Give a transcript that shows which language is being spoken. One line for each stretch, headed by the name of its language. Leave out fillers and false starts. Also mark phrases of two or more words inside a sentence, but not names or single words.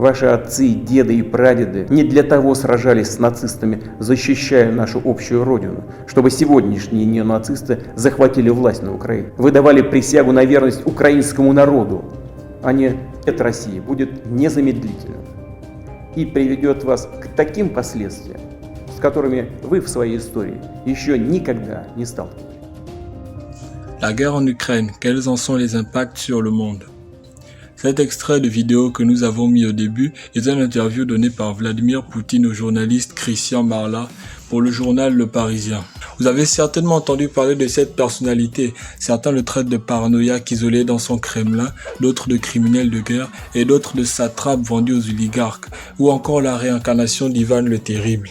Russian: Ваши отцы, деды и прадеды не для того сражались с нацистами, защищая нашу общую родину, чтобы сегодняшние неонацисты захватили власть на Украине. Вы давали присягу на верность украинскому народу, а не от России, будет незамедлительным и приведет вас к таким последствиям, с которыми вы в своей истории еще никогда не сталкивались.
French: La guerre en Ukraine, quels en sont les impacts sur le monde? Cet extrait de vidéo que nous avons mis au début est une interview donnée par Vladimir Poutine au journaliste Christian Marla pour le journal Le Parisien. Vous avez certainement entendu parler de cette personnalité. Certains le traitent de paranoïaque isolé dans son Kremlin, d'autres de criminel de guerre et d'autres de satrape vendu aux oligarques, ou encore la réincarnation d'Ivan le Terrible.